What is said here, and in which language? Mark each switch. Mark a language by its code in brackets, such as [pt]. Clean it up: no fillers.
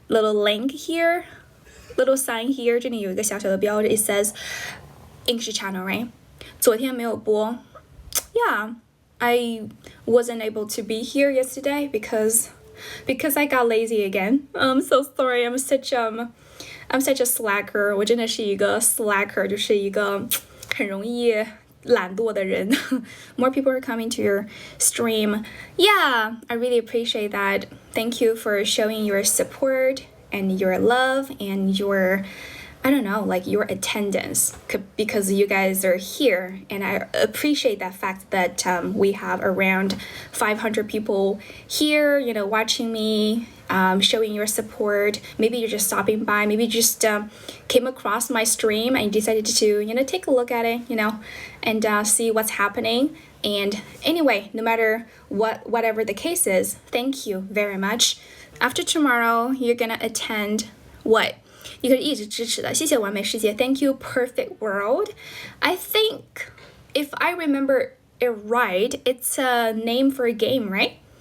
[en] Little link here? Little sign here. [zh] 这里有一个小小的标志 [en] It says English channel, right? [zh] 昨天没有播 [en] Yeah, I wasn't able to be here yesterday because I got lazy again. I'm so sorry. I'm such a slacker. [zh] 我真的是一个 slacker, 就是一个很容易懒惰的人 [en] More people are coming to your stream. Yeah, I really appreciate that. Thank you for showing your support and your love and your, I don't know, like your attendance because you guys are here and I appreciate that fact that we have around 500 people here, you know, watching me, showing your support. Maybe you're just stopping by, maybe you just came across my stream and decided to, you know, take a look at it, you know, and see what's happening. And anyway, no matter whatever the case is, thank you very much. After tomorrow, you're gonna attend what? [zh] 一个一直支持的，谢谢完美世界 [en] Thank you, perfect world. I think, if I remember it right, it's a name for a game, right?